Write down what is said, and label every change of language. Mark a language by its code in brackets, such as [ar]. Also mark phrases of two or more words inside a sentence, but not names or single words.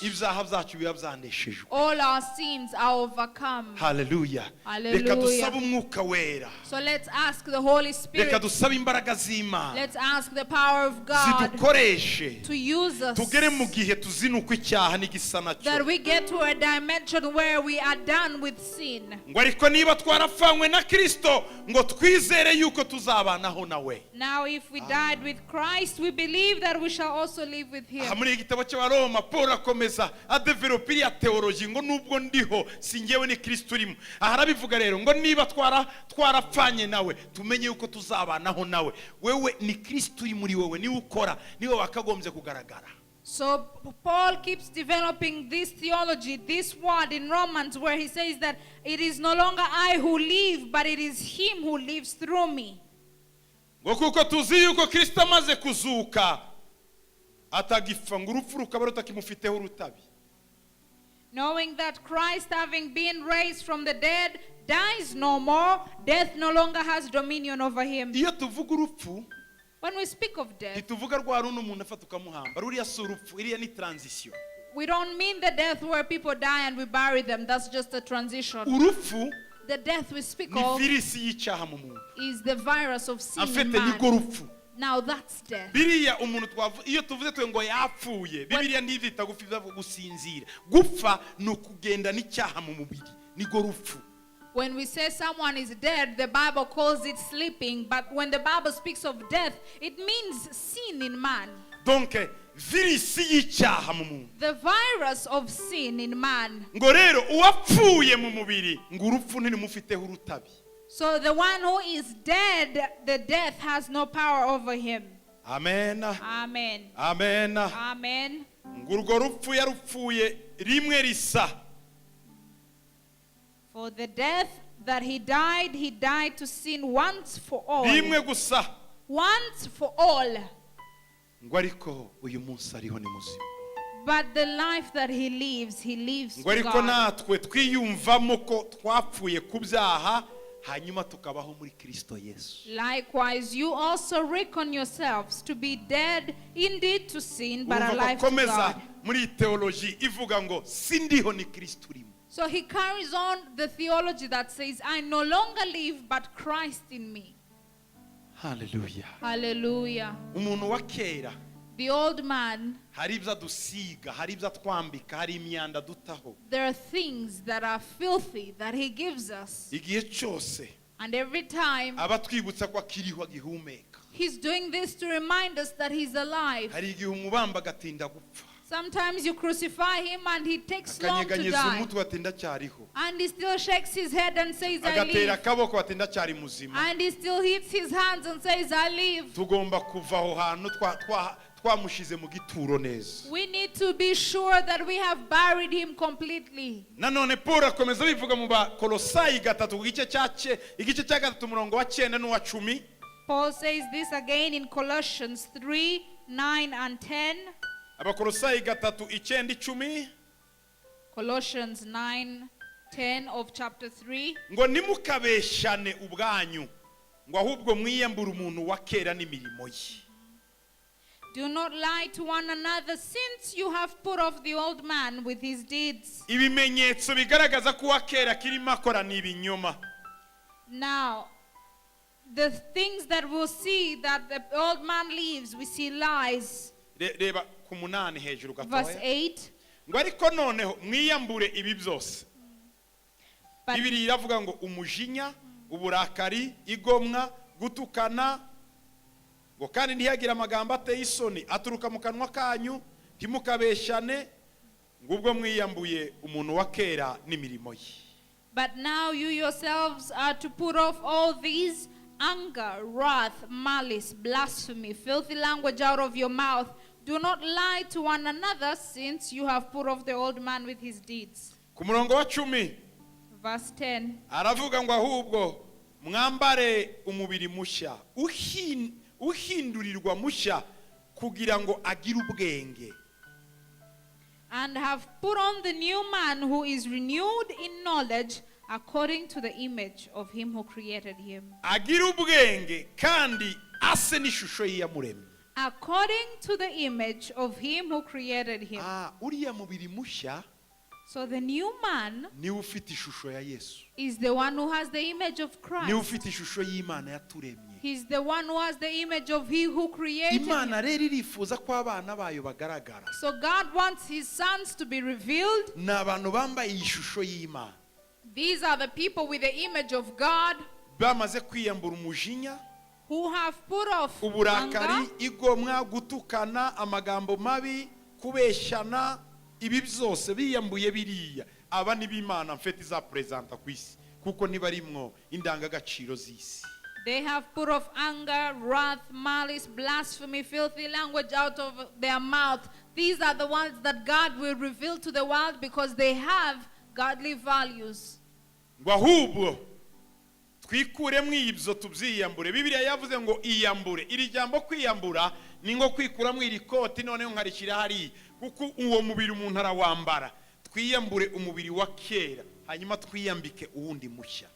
[rw] ibyaha byacu biba byaneshejwe. [en] all our sins are overcome. [rw] Haleluya. [en] Hallelujah. [rw] Reka dusabe umwuka wera, [en] So let's ask the Holy [rw] reka [en] Spirit. [rw] dusabe imbaraga z'Imana [en] Let's ask the power of God [rw] zidukoreshe [en] to use us, [rw] tugere mu gihe tuzinukwa icyaha n'igisa [en] that [rw] nacyo. [en] we get to a dimension where we are done with sin. [rw] ngo ariko niba twarapfanywe na Kristo ngo twizere yuko tuzabanaho nawe. [en] Now if we died with Christ, we believe that we shall also live with [rw] aha [en] him. [rw] muri igitabo cy'abaroma Paul akomeza adevelopa iriya teoloji ngo nubwo ndiho si njyewe ni Kristo urimo. aha arabivuga rero ngo niba twarapfanye nawe tumenye yuko tuzabanaho nawe. wewe ni Kristo uri muri wewe, niwe ukora, niwe wakagombye kugaragara. [en] So Paul keeps developing this theology, this word in Romans, where he says that it is no longer I who live, but it is him who lives through me. [rw] ngo kuko tuzi yuko Kristo amaze kuzuka atagipfa ngo urupfu rukaba rutakimufiteho urutabi. [en] Knowing that Christ, having been raised from the dead, dies no more, death no longer has dominion over him. [rw] iyo tuvuga urupfu [en] When we speak of death, [rw] ntituvuga rwa runo umuntu afata ukamuhamba, ruriya si urupfu, iriya ni transition. [en] we don't mean the death where people die and we bury them. That's just a transition. [rw] urupfu [en] The death we speak [rw] ni [en] of [rw] virisi y'icyaha mu muntu. [en] is the virus of sin in [rw] afite niko [en] man. [rw] rupfu. [en] Now that's death. [rw] biriya umuntu iyo tuvuze twe ngo yapfuye, bibiliya ntivita gusinzira. gupfa ni ukugenda n'icyaha mu mubiri, niko rupfu. [en] When we say someone is dead, the Bible calls it sleeping. But when the Bible speaks of death, it means sin in man. [rw] donc virisi y'icyaha mu muntu. [en] The virus of sin in man. [rw] ngo rero uwapfuye mu mubiri ngo urupfu ntirumufiteho urutabi. [en] So the one who is dead, the death has no power over him. [rw] amen [en] Amen. [rw] amen. [en] Amen. [rw] ngo urwo rupfu yarupfuye rimwe risa. [en] For the death that he died to sin once for all. [rw] rimwe gusa. [en] Once for all. [rw] ngo ariko uyu munsi ariho ni muzima. [en] But the life that he lives [rw] ngo [en] to [rw] ariko [en] God. [rw] natwe twiyumvamo ko twapfuye ku byaha hanyuma tukabaho muri Kristo Yesu. [en] Likewise, you also reckon yourselves to be dead indeed to sin, but [rw] urumva [en] alive [rw] ko [en] to [rw] komeza [en] God. [rw] muri teoloji ivuga ngo sindiho ni Kristo urimo. [en] So he carries on the theology that says, I no longer live, but Christ in me. [rw] Haleluya. [en] Hallelujah. [rw] umuntu wa kera [en] The old man, [rw] hari ibyo adusiga, hari ibyo atwambika, hari imyanda dutaho. [en] there are things that are filthy that he gives us. [rw] igihe cyose [en] And every time [rw] aba twibutsa ko akiriho agihumeka. [en] he's doing this to remind us that he's alive. [rw] hari igihe umubamba agatinda gupfa, [en] Sometimes you crucify him and he takes long to [rw] akanyeganyeza [en] die. [rw] umutwe atinda cyariho, [en] And he still shakes his head and says, I [rw] agatera [en] live. [rw] akaboko atinda cyari muzima. [en] And he still hits his hands and says, I live. [rw] tugomba kuva aho hantu twamushize mu gituro neza. [en] We need to be sure that we have buried him completely. [rw] nanone Paul akomeza bivuga mu Bakolosayi 3 igice cya 3 umurongo wa 9 n'uwa 10. [en] Paul says this again in Colossians 3, 9 and 10. [rw] Abakolosayi 3:9-10. [en] Colossians 9, 10 of chapter 3. [rw] ngo nimukabeshane ubwanyu ngo ahubwo mwiyambura umuntu wa kera n'imirimo ye. [en] Do not lie to one another, since you have put off the old man with his deeds. [rw] ibimenyetso bigaragaza ko uwa kera kirimo akora ni ibinyoma. [en] Now, the things that we'll see that the old man lives, we see lies. [rw] reba ku munani hejuru [en] verse [rw] gatoya [en] 8. [rw] ngo ariko noneho mwiyambure ibi byose. [en] But, [rw] Bibiri iravuga ngo umujinya, uburakari, igomwa, gutukana, ngo kandi ntiyagira amagambo ateye isoni aturuka mu kanwa kanyu, ntimukabeshane, ngo ubwo mwiyambuye umuntu wa kera n'imirimo ye. [en] but now you yourselves are to put off all these: anger, wrath, malice, blasphemy, filthy language out of your mouth. Do not lie to one another, since you have put off the old man with his deeds. [rw] Ku murongo wa 10 [en] Verse 10. [rw] aravuga ngo ahubwo mwambare umubiri mushya uhindurirwa mushya kugira ngo agire ubwenge. [en] And have put on the new man, who is renewed in knowledge according to the image of him who created him. [rw] Agire ubwenge kandi ase n'ishusho y'iyamuremye. [en] According to the image of him who created him. [rw] Uriya mubiri mushya [en] So the new man [rw] niwe ufite ishusho ya Yesu. [en] is the one who has the image of [rw] Niwe [en] Christ. [rw] ufite ishusho y'Imana yaturemye. [en] He's the one who has the image of he who created [rw] Imana [en] him. [rw] rero irifuza ko abana bayo bagaragara. [en] So God wants his sons to be revealed. [rw] Ni abantu bambaye ishusho y'Imana. [en] These are the people with the image of God, [rw] Bamaze kwiyambura umujinya, [en] who have put off [rw] uburakari, [en] anger, [rw] igomwa, gutukana, amagambo mabi, kubeshyana, ibi byose biyambuye biriya. Aba ni b'Imana mfite izapresenta ku isi, kuko nibarimwo indangagaciro z'isi. [en] they have put off anger, wrath, malice, blasphemy, filthy language out of their mouth. These are the ones that God will reveal to the world, because they have godly values. [rw] Ngo ahubwo twikuremo ibyo tubyiyambure. Bibiliya yavuze ngo iyambure. Iri jambo kwiyambura ni ngo kwikuramo iri koti noneho nkarikira hari, kuko uwo mubiri umuntu arawambara. Twiyambure umubiri wa kera, hanyuma twiyambike uwundi mushya.